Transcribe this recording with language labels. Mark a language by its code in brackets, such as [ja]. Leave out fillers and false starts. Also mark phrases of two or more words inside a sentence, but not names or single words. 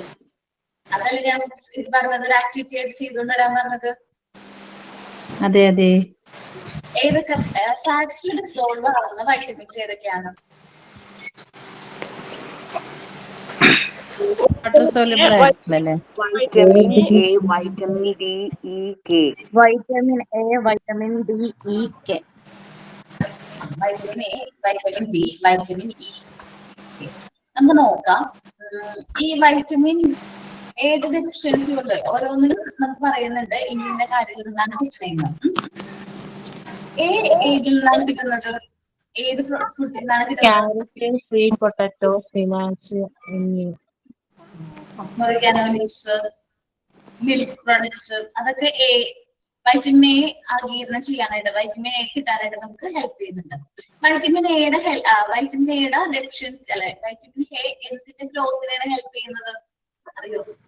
[ml] അതല്ലേ ഞാൻ ഇത് പറഞ്ഞത്, ഒരു ആക്ടിവിറ്റി ആയിട്ട് ചെയ്തുകൊണ്ട് വരാൻ പറഞ്ഞത്. അതെ അതെ. ഏതൊക്കെ ഫാറ്റ്സിൽ ഡിസോൾവ് ആവുന്ന വൈറ്റമിൻസ് ഏതൊക്കെയാണ്? [en] water soluble [ml] ആയിട്ടുള്ളല്ലേ? [en] Vitamin A, vitamin D, E, K. Vitamin A, vitamin D, E, K. vitamin A, vitamin B, vitamin E. [ml] നമുക്ക് നോക്കാം. ഈ വൈറ്റമിൻ ഏത് ഡെഫിഷ്യൻസി ഉണ്ട് ഓരോന്നിനും നമുക്ക് പറയുന്നുണ്ട് ഇന്ന കാര്യത്തിൽ നിന്നാണ് കിട്ടുന്നത്. ഏതിൽ നിന്നാണ് കിട്ടുന്നത്? ഏത് ഫുഡിൽ നിന്നാണ് കിട്ടുന്നത്? [en] Carrot, sweet potato, spinach, [ml] എന്നിവ. ഓർഗാനോമിക്സ്, [en] milk products, [ml] അതൊക്കെ [en] vitamin A [ml] ആഗീരണം ചെയ്യാനായിട്ട്, [en] vitamin A [ml] കിട്ടാനായിട്ട് നമുക്ക് ഹെൽപ്പ് ചെയ്യുന്നുണ്ട്. വൈറ്റമിൻ എയുടെ ഡെഫിഷ്യൻസി അല്ലെ, [en] vitamin A [ml] എന്തിന്റെ ഗ്രോത്തിനാണ് ഹെൽപ്പ് ചെയ്യുന്നത് അറിയോ?